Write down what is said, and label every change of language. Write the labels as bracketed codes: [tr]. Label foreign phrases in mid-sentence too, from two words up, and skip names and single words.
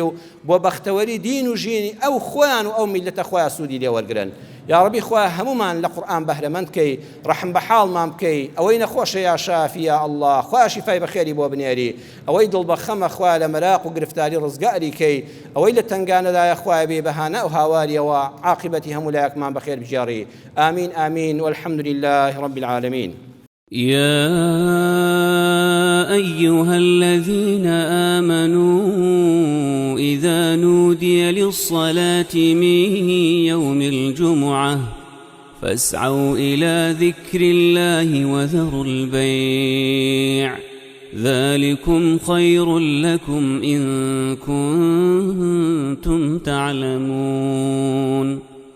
[ckb] و بۆ بەختەوەری دین و ژینی ئەو خۆیان و ئەو میلەتە خۆیان سوودی لێ وەرگرن یا ڕەبی خوا هەمومان لە قورئان بەهرەمەند بکەی ڕەحم بە حاڵمان بکەی ئەوەی نەخۆشە [ar] یا شافی یا الله [ckb] خوا شیفای بەخێری بۆ بنێری ئەوەی دڵ بە خەمە خوا لە مەراق و گرفتاری ڕزگاری کەی ئەوەی لە تنگانەدایە خوای بێ بەهانە و هاواریەوە عاقبەتی هەموو لایەکمان بەخێر بجێڕی [ar] آمین آمین والحمد لله رب العالمين يا أيها الذين آمنوا إذا نودي للصلاة من يوم الجمعة فاسعوا إلى ذكر الله وذروا البيع ذلكم خير لكم إن كنتم تعلمون